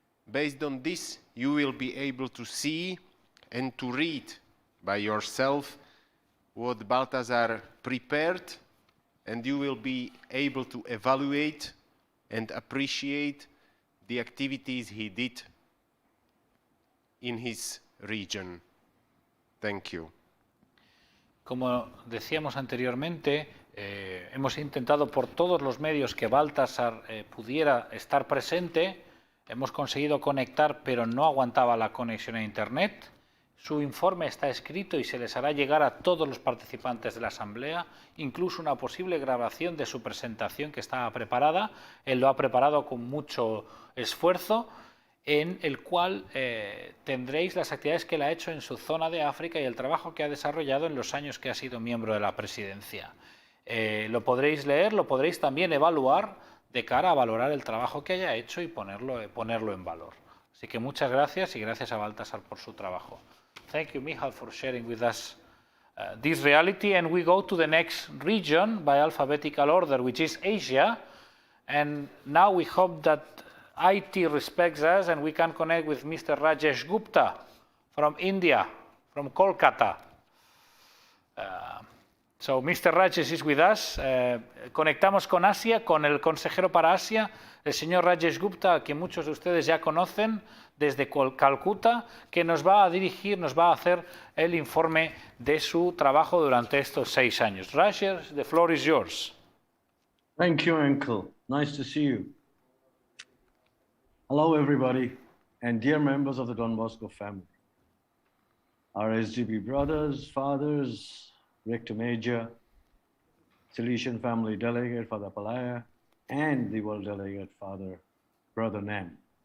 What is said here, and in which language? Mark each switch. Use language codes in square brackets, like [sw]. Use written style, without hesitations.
[en] Based on this, you will be able to see and to read by yourself what Baltasar prepared, and you will be able to evaluate and appreciate the activities he did in his region. Thank you. [es] Como decíamos anteriormente, hemos intentado por todos los medios que Baltasar pudiera estar presente. Hemos conseguido conectar, pero no aguantaba la conexión a Internet. Su informe está escrito y se les hará llegar a todos los participantes de la Asamblea, incluso una posible grabación de su presentación que estaba preparada. Él lo ha preparado con mucho esfuerzo, en el cual tendréis las actividades que él ha hecho en su zona de África y el trabajo que ha desarrollado en los años que ha sido miembro de la presidencia. Lo podréis leer, lo podréis también evaluar de cara a valorar el trabajo que haya hecho y ponerlo en valor. Así que muchas gracias y gracias a Baltasar por su trabajo. [en] Thank you, Michal, for sharing with us this reality. And we go to the next region by alphabetical order, which is Asia. And now we hope that IT respects us and we can connect with Mr. Rajesh Gupta from India, from Kolkata. So Mr. Rajesh is with us. [es] Conectamos con Asia, con el consejero para Asia, el señor Rajesh Gupta, que muchos de ustedes ya conocen desde Calcuta, que nos va a dirigir, nos va a hacer el informe de su trabajo durante estos 6 años. [en] Rajesh, the floor is yours. Thank you, Uncle. Nice to see you. Hello, everybody, and dear members of the Don Bosco family. Our SGB brothers, fathers, Rector Major, Salesian family delegate, Father Palaya, and the world delegate, Brother Nam.